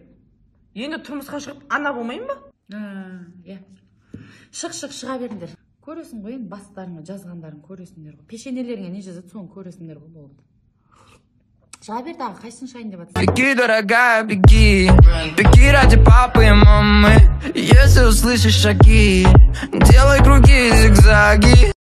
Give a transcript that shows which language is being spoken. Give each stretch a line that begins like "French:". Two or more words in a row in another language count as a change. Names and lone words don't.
Kazakh: Енді тұрмысқа шығып, ана болмайын ба? Иә. Шыға беріңдер. Көресің ғой, енді бастарыңа жазғандарын көресіңдер ғой. Пешенелеріңе не жазады, соны көресіңдер ғой, болды. Шыға бер дағы, қайсын шайын деп атсың?
Russian: Беги, дорогая, беги. Беги ради папы и мамы. Если услышишь шаги, делай круги и зигзаги.